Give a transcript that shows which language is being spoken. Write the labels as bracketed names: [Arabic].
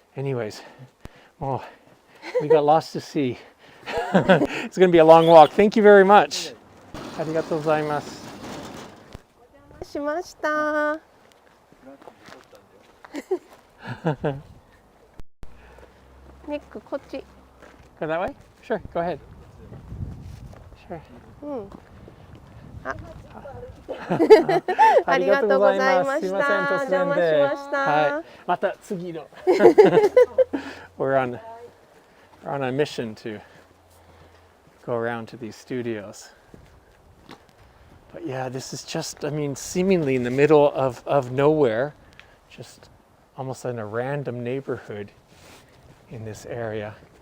[English] Anyways, well, we got lots to see. It's going to be a long walk. Thank you very much. [Japanese] ありがとうございます。しました。ニック、こっち。 [English] Go that way? Sure, go ahead. Sure. [Japanese] ありがとうございました。すいません、突然で。お邪魔しました。はい。また次の。 [English] We're on We're on a mission to go around to these studios. But yeah, this is just, I mean, seemingly in the middle of nowhere, just almost in a random neighborhood in this area.